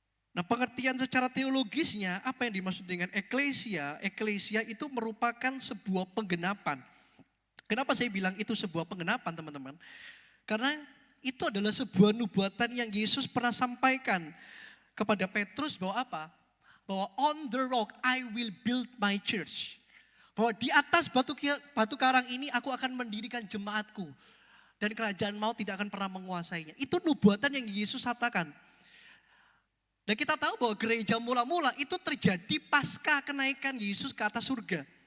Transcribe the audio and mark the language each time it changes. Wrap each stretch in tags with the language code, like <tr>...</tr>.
<id>Nah, pengertian secara teologisnya, apa yang dimaksud dengan eklesia? Eklesia itu merupakan sebuah penggenapan. Kenapa saya bilang itu sebuah penggenapan, teman-teman? Karena itu adalah sebuah nubuatan yang Yesus pernah sampaikan kepada Petrus bahwa apa? Bahwa</id> <en>on the rock I will build my church.</en> <id>Bahwa di atas batu karang ini aku akan mendirikan jemaatku. Dan kerajaan maut tidak akan pernah menguasainya. Itu nubuatan yang Yesus katakan. Dan kita tahu bahwa gereja mula-mula itu terjadi pasca kenaikan Yesus ke atas surga.</id>